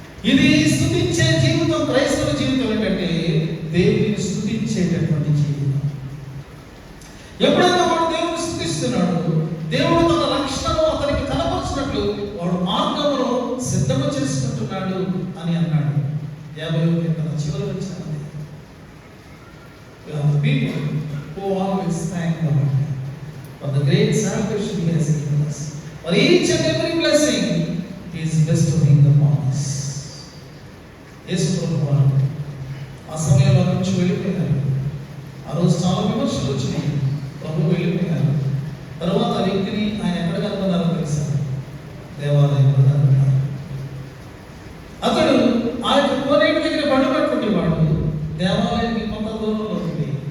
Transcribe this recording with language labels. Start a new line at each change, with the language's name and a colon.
Telugu: ఇది స్తుతించే జీవితం. క్రైస్తవ జీవితం ఏంటంటే దేవుడిని స్తుతించేటటువంటి జీవితం. ఎప్పుడైతే వాడు దేవుడిని స్తుతిస్తున్నాడు, దేవుడు తన రక్షణను అతనికి కనపరిచినట్లు వాడు మార్గమును సిద్ధము చేసుకుంటున్నాడు అని అన్నాడు. 50వ కీర్తన చివరి వచ్చినది.
English: People who always thank God for the great salvation He has given us. For each and every blessing He is bestowing upon us.
Telugu: యేసు ప్రభువారు ఆ సమయంలో నుంచి వెళ్ళిపోయినారు. ఆ రోజు చాలా విమర్శలు వచ్చినాయి. ప్రభు వెళ్ళిపోయినారు. తర్వాత ఆ వ్యక్తిని ఆయన ఎక్కడ కనుగొన్నారో తెలుసా? దేవాలయంలో కనుగొన్నారు. అతడు ఆ యొక్క కోనేటి దగ్గర పడినటువంటి వాడు దేవాలయానికి కొంత దూరంలో ఉంది.